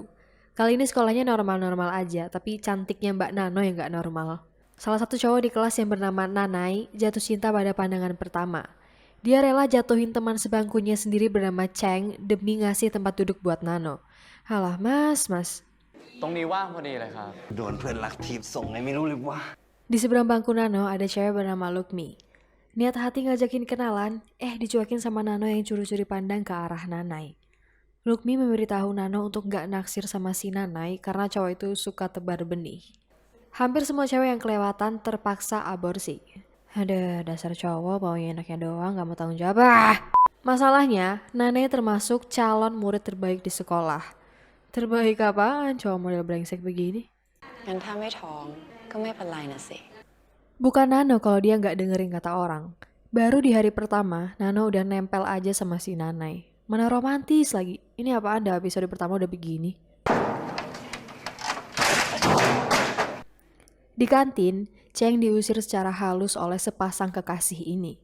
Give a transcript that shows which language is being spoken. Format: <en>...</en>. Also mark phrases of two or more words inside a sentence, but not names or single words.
<id>Kali ini sekolahnya normal-normal aja, tapi cantiknya Mbak Nano yang gak normal. Salah satu cowok di kelas yang bernama Nanai jatuh cinta pada pandangan pertama. Dia rela jatuhin teman sebangkunya sendiri bernama Cheng demi ngasih tempat duduk buat Nano. Halah mas.</id> <th>ตรงนี้ว่างพอดีเลยครับ โดนเพื่อนรักทีบส่งไงไม่รู้เลยว่า</th> <id>Di seberang bangku Nano ada cewek bernama Lukmi. Niat hati ngajakin kenalan, dicuekin sama Nano yang curi-curi pandang ke arah Nanai. Lukmi memberitahu Nano untuk gak naksir sama si Nanai karena cowok itu suka tebar benih. Hampir semua cewek yang kelewatan terpaksa aborsi. Ada dasar cowok maunya enaknya doang gak mau tanggung jawab. Masalahnya, Nanai termasuk calon murid terbaik di sekolah. Terbaik apaan cowok model brengsek begini?</id> <th>งั้นถ้าไม่ท้องก็ไม่เป็นไรนะสิ</th> <id>Bukan Nano kalau dia nggak dengerin kata orang. Baru di hari pertama, Nano udah nempel aja sama si Nanai. Mana romantis lagi. Ini apaan dah episode pertama udah begini. Di kantin, Cheng diusir secara halus oleh sepasang kekasih ini.</id>